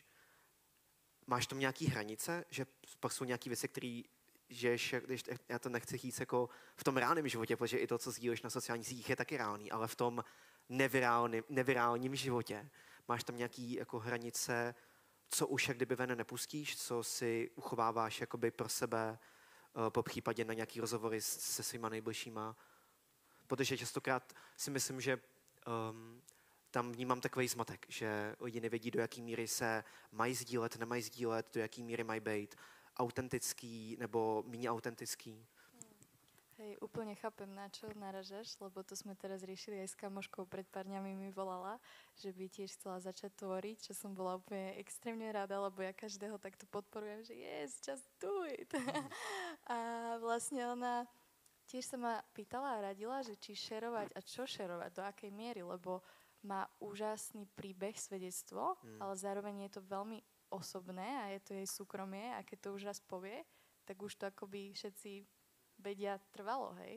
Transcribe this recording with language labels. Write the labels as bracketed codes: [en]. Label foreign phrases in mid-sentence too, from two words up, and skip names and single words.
[cs] Máš tam nějaký hranice, že pak jsou nějaké věci, které žiješ, já to nechci říct jako v tom reálném životě, protože i to, co sdílíš na sociálních sítích, je taky reálný, ale v tom nevirálním životě máš tam nějaké jako hranice, co už jak kdyby ven nepustíš, co si uchováváš jakoby pro sebe, po případě na nějaký rozhovory se svýma nejbližšíma. Protože častokrát si myslím, že tam vnímám takový zmatek, že lidi nevědí, do jaký míry se mají sdílet, nemají sdílet, do jaký míry mají být autentický nebo méně autentický. [sk] Hej, úplne chápem, na čo naražaš, lebo to sme teraz riešili aj s kamoškou, pred pár dňami mi volala, že by tiež chcela začať tvoriť, čo som bola úplne extrémne rada, lebo ja každého takto podporujem, že [en] yes, just do it. [sk] A vlastne ona tiež sa ma pýtala a radila, že či šerovať a čo šerovať, do akej miery, lebo má úžasný príbeh, svedectvo, ale zároveň je to veľmi osobné a je to jej súkromie a keď to už raz povie, tak už to akoby všetci vedia trvalo, hej.